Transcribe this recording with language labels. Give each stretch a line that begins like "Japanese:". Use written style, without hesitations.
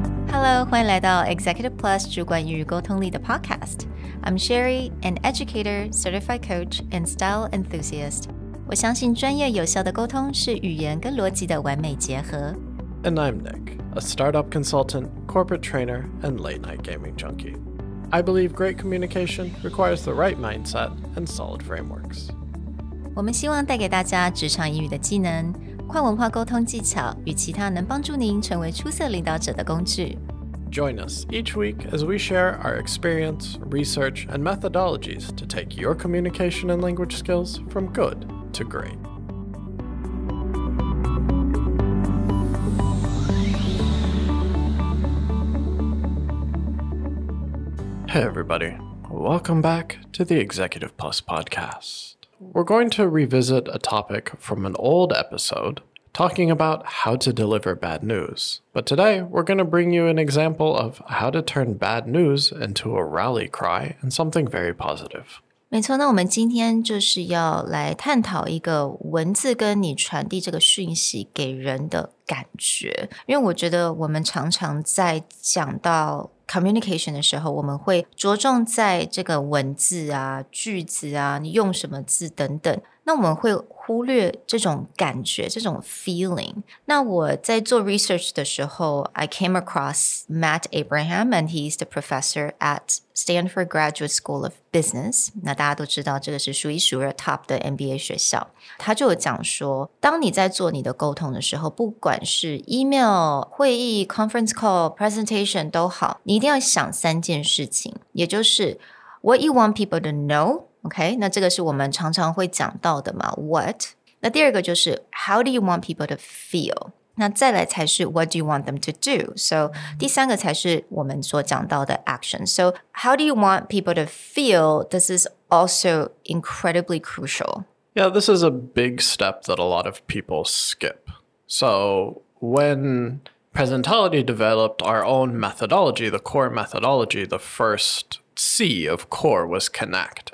English: Hello，
Chinese: 欢迎来到
English: Executive Plus
Chinese: 主管与沟通力的
English: Podcast。I'm Sherry, an educator, certified coach, and style enthusiast.
Chinese: 我相信专业有效的沟通是语言跟逻辑的完美结合。
English: And I'm Nick, a startup consultant, corporate trainer, and late-night gaming junkie. I believe great communication requires the right mindset and solid frameworks.
Chinese: 我们希望带给大家职场英语的技能、跨文化沟通技巧与其他能帮助您成为出色领导者的工具。
English: Join us each week as we share our experience, research, and methodologies to take your communication and language skills from good to great. Hey everybody, welcome back to the Executive Plus podcast. We're going to revisit a topic from an old episode talking about how to deliver bad news. But today, we're going to bring you an example of how to turn bad news into a rally cry and something very positive.
Chinese: 没错，那我们今天就是要来探讨一个文字跟你传递这个讯息给人的感觉。因为我觉得我们常常在讲到communication 的时候，我们会着重在这个文字啊、句子啊，你用什么字等等。那我们会忽略这种感觉，这种
English: feeling。
Chinese: 那我在做 research 的时候
English: I came across Matt Abraham and he's the professor at Stanford Graduate School of Business.
Chinese: 那大家都知道这个是数一数二 top 的 MBA 学校。他就有讲说，当你在做你的沟通的时候，不管是 email、会议、conference call、presentation 都好，你一定要想三件事情，也就是
English: what you want people to know。
Chinese: OK， 那这个是我们常常会讲到的嘛 ，what。那第二个就是
English: how do you want people to feel？
Chinese: 那再来才是
English: what do you want them to do？
Chinese: So 第三个才是我们所讲到的 action。
English: So how do you want people to feel? This is also incredibly crucial. Yeah, this is a big step that a lot of people skip. So when Presentality developed our own methodology, the core methodology, the first C of core was connect.